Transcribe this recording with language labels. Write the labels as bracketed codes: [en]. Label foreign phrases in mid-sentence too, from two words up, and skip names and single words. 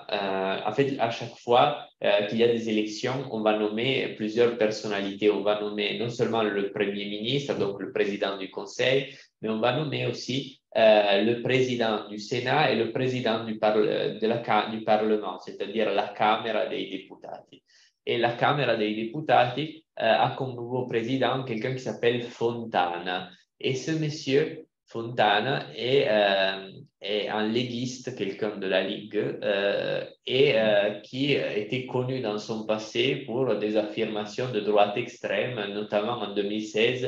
[fr] En fait, à chaque fois qu'il y a des élections, on va nommer plusieurs personnalités. On va nommer non seulement le Premier ministre, donc le président du Conseil, mais on va nommer aussi le président du Sénat et le président du Parlement, c'est-à-dire [it] la Camera dei Deputati. [fr] Et la [it] Camera dei Deputati [fr] a comme nouveau président quelqu'un qui s'appelle Fontana. Et ce monsieur, Fontana, est un léguiste, quelqu'un de la Ligue, et qui était connu dans son passé pour des affirmations de droite extrême, notamment en 2016.